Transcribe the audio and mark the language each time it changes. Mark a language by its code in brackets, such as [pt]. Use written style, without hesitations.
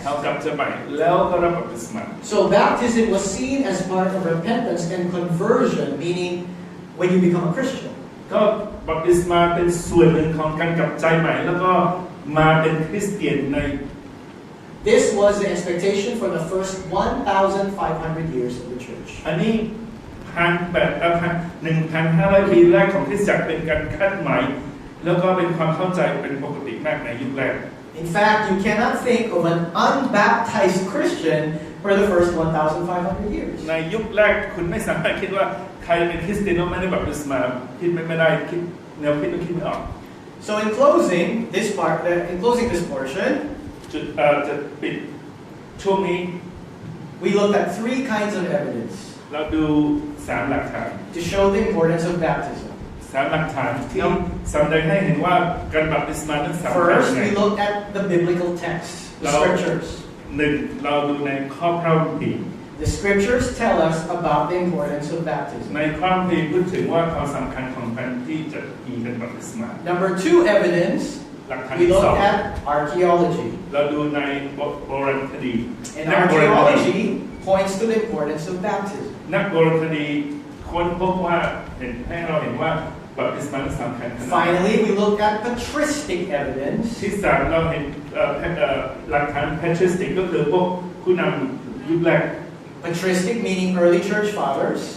[th] เขากลับใจใหม่แล้วก็รับบัพติศมา [en] So baptism was seen as part of repentance and conversion, meaning when you become a Christian. [th] ก็บัพติศมาเป็นส่วนหนึ่งของการกลับใจใหม่แล้วก็มาเป็นคริสเตียนใน [en] This was the expectation for the first 1,500 years of the church. [th] อันนี้1,500 ปีแรกของคริสตจักรเป็นการคาดหมายแล้วก็เป็นความเข้าใจเป็นปกติมากในยุคแรก [en] In fact, you cannot think of an unbaptized Christian for the first 1,500 years. [th] ในยุคแรกคุณไม่สามารถคิดว่าใรเป็นคริสเตียนไม่ได้บัพติศมาคิดไม่ได้คิดแนวคิดต้องคิดไม่ออก [en] So in closing this portion, [th] จุดจะปิดช่วงนี้ [en] we looked at 3 kinds of evidence [th] เราดู3หลักฐาน [en] to show the importance of baptism. [th] 3หลักฐานที่แสดงให้เห็นว่าการบัพติศมานั้นสำคัญ [en] First, we looked at the biblical text, the scriptures. [th] เราดูในข้อพระคัมภีร์ [en] The scriptures tell us about the importance of baptism. [th] ในพระคัมภีร์พูดถึงว่าความสำคัญของการที่จะมีการบัพติศมา [en] Number 2 evidence, [th] หลักฐาน [en] we [th] ที่ [en] looked at archaeology. [th] เราดูในโบราณคดี [en] And archaeology points to the importance of baptism. [th] นักโบราณคดีค้นพบว่าให้เราเห็นว่าบัพติศมาสำคัญ [en] Finally, we look at patristic evidence. [th] ที่3เราเห็นหลักฐาน patristic ก็คือพวกผู้นำยุคแรก [en] Patristic meaning early church fathers.